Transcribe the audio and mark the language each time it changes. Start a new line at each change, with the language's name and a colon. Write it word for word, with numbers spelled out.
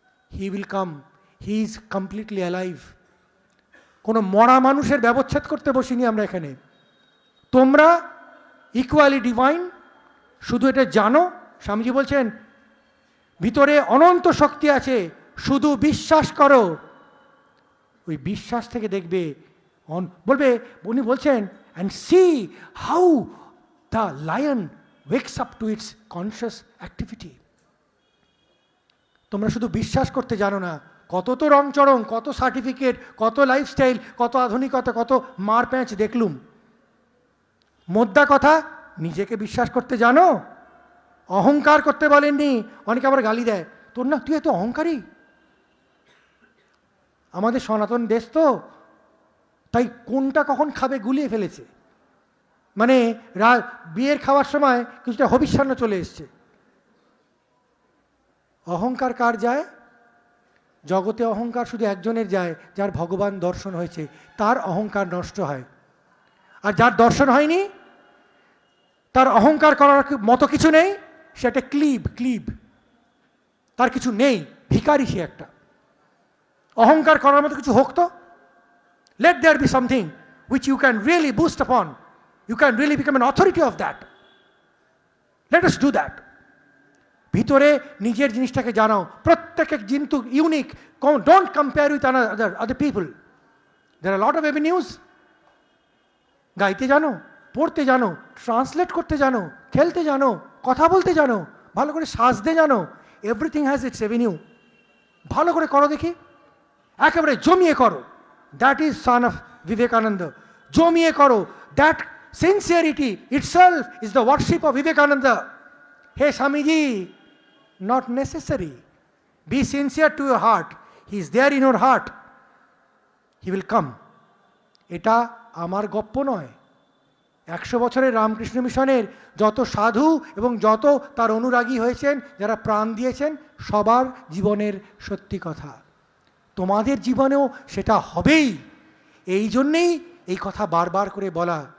English: He will come, he is completely alive.
Bangla: কোনো মরা মানুষের ব্যবচ্ছেদ করতে বসিনি আমরা এখানে। তোমরা ইকুয়ালি ডিভাইন, শুধু এটা জানো। স্বামীজি বলছেন ভিতরে অনন্ত শক্তি আছে, শুধু বিশ্বাস করো। ওই বিশ্বাস থেকে দেখবে, বলবে, উনি বলছেন
English: and see how the lion wakes up to its conscious activity.
Bangla: তোমরা শুধু বিশ্বাস করতে জানো না, কত তো রং চরং, কত সার্টিফিকেট, কত লাইফস্টাইল, কত আধুনিকতা, কত মার প্যাঁচ দেখলুম। মোদ্দা কথা, নিজেকে বিশ্বাস করতে জানো। অহংকার করতে বলেননি। অনেকে আবার গালি দেয়, তোর না, তুই এত অহংকারী। আমাদের সনাতন দেশ তো, তাই কোনটা কখন খাবে গুলিয়ে ফেলেছে। মানে রা বিয়ের খাওয়ার সময় কিছুটা হবিষ্যান্ন চলে এসছে। অহংকার কার যায়? জগতে অহংকার শুধু একজনের যায়, যার ভগবান দর্শন হয়েছে, তার অহংকার নষ্ট হয়। আর যার দর্শন হয়নি, তার অহংকার করার মতো কিছু নেই, সে একটা ক্লিব ক্লিব তার কিছু নেই, ভিখারি সে একটা। অহংকার করার মতো কিছু হোক তো।
English: Let there be something which you can really boost upon. You can really become an authority of that. Let us do that.
Bangla: ভিতরে নিজের জিনিসটাকে জানাও। প্রত্যেক জিন্তু unique.
English: Don't compare with another other people. There are a lot of avenues.
Bangla: গাইতে জানো, পড়তে জানো, ট্রান্সলেট করতে জানো, খেলতে জানো, কথা বলতে জানো, ভালো করে সাজতে জানো।
English: Everything has its avenue.
Bangla: ভালো করে করো দেখি, একেবারে জমিয়ে করো।
English: That is son of Vivekananda.
Bangla: Jomiye karo.
English: That sincerity itself is the worship of Vivekananda. Hey Swamiji, not necessary. Be sincere to your heart. He is there in your heart. He will come.
Bangla: এটা আমার গপ্প নয়, একশো বছরের রামকৃষ্ণ মিশনের যত সাধু এবং যত তার অনুরাগী হয়েছেন, যারা প্রাণ দিয়েছেন, সবার জীবনের সত্যি কথা। তোমাদের জীবনেও সেটা হবেই। এই জন্যেই এই কথা বারবার করে বলা।